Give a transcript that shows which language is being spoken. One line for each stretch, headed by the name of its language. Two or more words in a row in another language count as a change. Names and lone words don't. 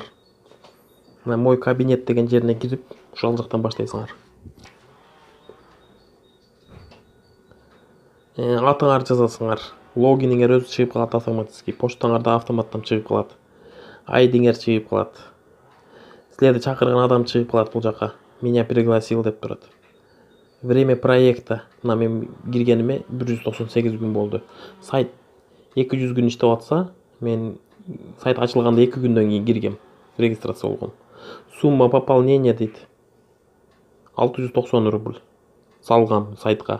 Kyrgyz: Мой кабинет деген жерине кирип, ошол жактан баштайсыңар. Атыңар жазасыңар. логиниңер өзү чыгып калат автоматически, почтаңарда автоматтан чыгып калат, айдиңер чыгып калат, силерди чакырган адам чыгып калат бул жака,
Russian: меня пригласил
Kyrgyz: деп турат.
Russian: Время проекта
Kyrgyz: мына мен киргениме 198 күн болду. Сайт 200 күн иштеп атса, мен сайт ачылганда 2 күндөн кийин киргем, регистрация болгон.
Russian: Сумма пополнения
Kyrgyz: дейт 690 рубль салгам сайтка.